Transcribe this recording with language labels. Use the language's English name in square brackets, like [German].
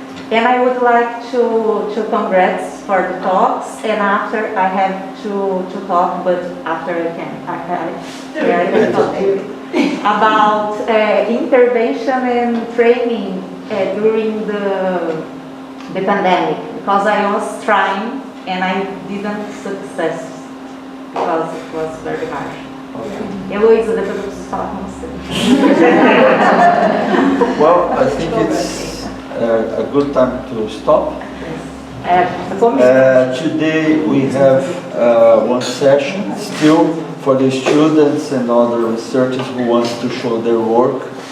[English] And I would like to congrats for the talks, and after I have to talk, but after I can talk about intervention and training during the pandemic, because I was trying and I didn't success because it was very hard. [Portuguese] Heloísa, depois eu preciso falar com você. [English] Well, I think it's a good time to stop. Today we have one session still for the students and other researchers who want to show their work.